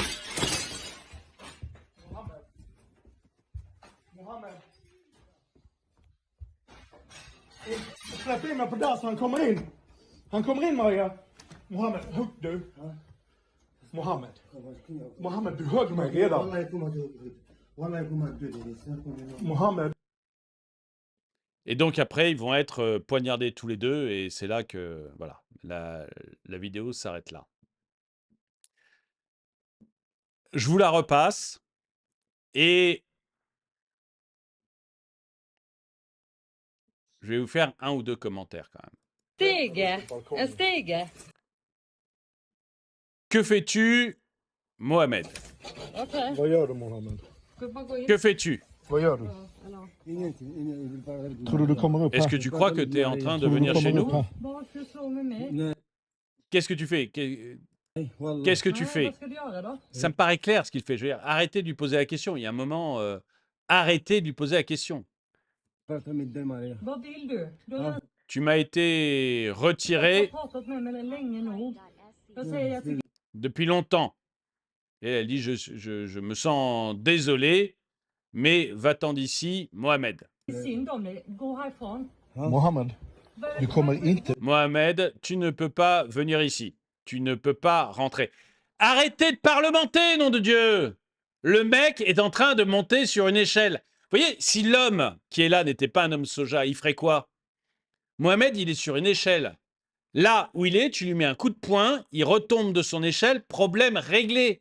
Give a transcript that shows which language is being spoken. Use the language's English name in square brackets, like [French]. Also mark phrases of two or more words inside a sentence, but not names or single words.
[Swedish] Mohammed. Släpp in mig på där så han kommer in. Han kommer in, Maria. Mohammed, hugg du. Mohammed. Mohammed, du högg mig redan. Wallah, jag kommer att dö. Wallah, jag kommer att dö. Mohammed. [French] Et donc après, ils vont être poignardés tous les deux et c'est là que voilà, la vidéo s'arrête là. Je vous la repasse et je vais vous faire un ou deux commentaires quand même. [Swedish] Stige. [French] Que fais-tu, Mohamed? [Swedish] Okej. Vad gör du, Mohammed? Gubbar, gå in. [French] Que fais-tu? [Swedish] Vad gör du? Tror du kommer upp [French] Est-ce [Swedish] här? [French] que tu crois que tu es en train de [Swedish] Tror du [French] venir chez [Swedish] kommer upp [French] nous? [Swedish] här? Varför slår med mig? [French] Qu'est-ce que tu fais? Qu'est-ce que tu [Swedish] Nej, [French] fais? [Swedish] vad ska du göra då? [French] Ça me paraît clair ce qu'il fait. Je veux dire, arrêtez de lui poser la question. Il y a un moment, arrêtez de lui poser la question. [Swedish] Vad vill du? Du har [French] Tu m'as été retiré [Swedish] pratat med mig länge nog. Jag säger att jag [French] depuis longtemps. Et elle dit, je me sens désolé, mais va-t'en d'ici, Mohamed. [Swedish] tycker synd om dig. Gå härifrån. Mohammed, du kommer inte... [French] Mohamed, tu ne peux pas venir ici. Tu ne peux pas rentrer. Arrêtez de parlementer, nom de Dieu! Le mec est en train de monter sur une échelle. Vous voyez, si l'homme qui est là n'était pas un homme soja, il ferait quoi? Mohamed, il est sur une échelle. Là où il est, tu lui mets un coup de poing, il retombe de son échelle, problème réglé.